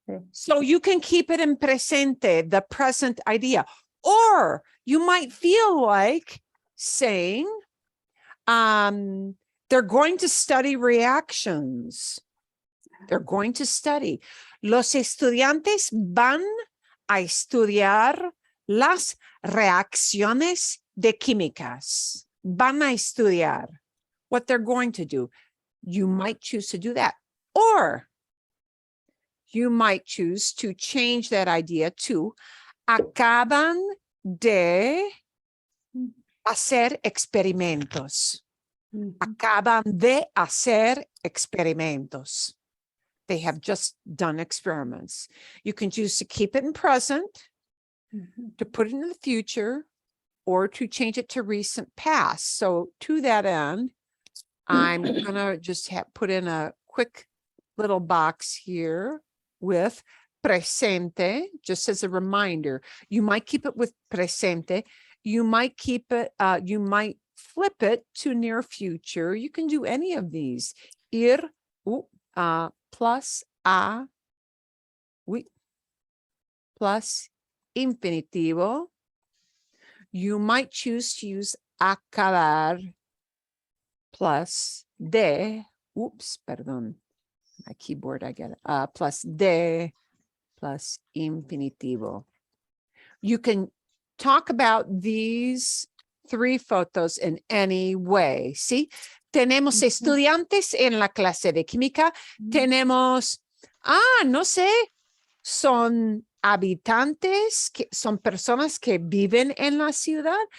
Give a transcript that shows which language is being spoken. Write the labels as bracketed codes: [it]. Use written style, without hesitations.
[en] So you can keep it in presente, the present idea. Or you might feel like saying, they're going to study reactions. They're going to study. [es] Los estudiantes van a estudiar las reacciones de químicas. Van a estudiar [en] what they're going to do. You might choose to do that. Or you might choose to change that idea to [es] acaban de hacer experimentos. Acaban de hacer experimentos. [en] They have just done experiments. You can choose to keep it in present, to put it in the future, or to change it to recent past. So to that end, I'm going to just put in a quick little box here with presente, just as a reminder. You might keep it with presente. You might keep it, you might flip it to near future. You can do any of these. Ir, plus a, plus infinitivo. You might choose to use acabar plus de, perdón. My keyboard, I get it. Plus de, plus infinitivo. You can talk about these 3 photos in any way. [es] ¿Sí? Tenemos estudiantes en la clase de química. Tenemos, no sé, son habitantes, son personas que viven en la ciudad.